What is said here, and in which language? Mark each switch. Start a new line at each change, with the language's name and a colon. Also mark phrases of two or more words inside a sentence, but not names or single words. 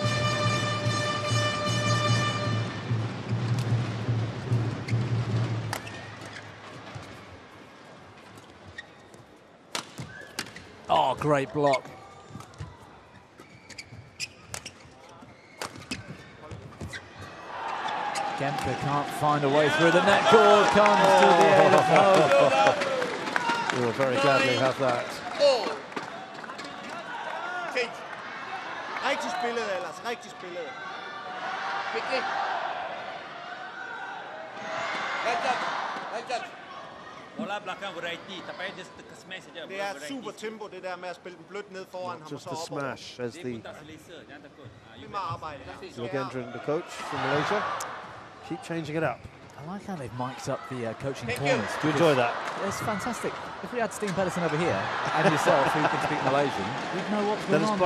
English: Oh, great block. Gemke can't find a way through. The net cord comes to the aid of Ho. We will very gladly have that.
Danish: Rigtig spillet, ellers. Rigtig spillet.
Malay: Bola belakang variety, tapi dia smash saja.
Danish: Det er super tempo, det der med at spille den blødt ned foran ham.
English: Just the smash as the
Danish: arbejde.
English: Yogendran, the coach from Malaysia, keep changing it up. I like how they've mic'd up the coaching corners. Do you enjoy that? It's fantastic. If we had Steen Pedersen over here and yourself who can speak Malaysian, we'd know what's going on.